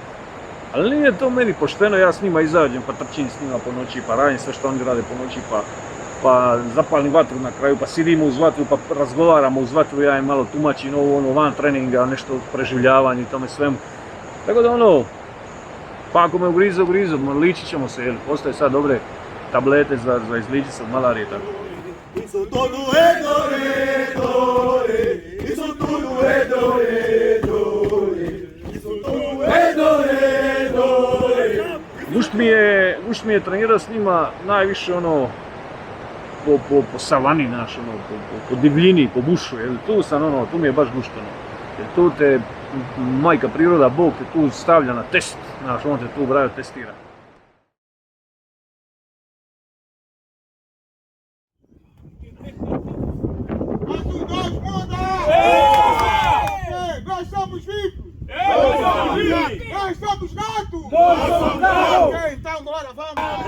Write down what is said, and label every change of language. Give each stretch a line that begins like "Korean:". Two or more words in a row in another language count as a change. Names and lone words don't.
Croatian: Ali nije to meni pošteno, ja s njima izađem pa trčim s njima po noći, pa radim sve što oni rade po noći, pa zapalim vatru na kraju, pa sidimo uz vatru, pa razgovaramo uz vatru, ja im malo tumačim van treninga, nešto preživljavanje i tome svemu. Tako da pa ako me ugrizu, ličit ćemo se, jel? Postoje sad dobre tablete za izličit se od malarije, tako.
Portuguese: Isso tudo é dore, isso tudo é dore.
Croatian: Gušt mi je trenirao s njima najviše po savani naš, po divljini, po bušu, jel? Tu mi je baš gušt, jer tu te majka priroda, Bog te tu stavlja na test, znaš, on te tu braju testira.
Portuguese: Nós somos vivos! Nós somos gatos! Nós somos gatos! Ok, então bora, vamos!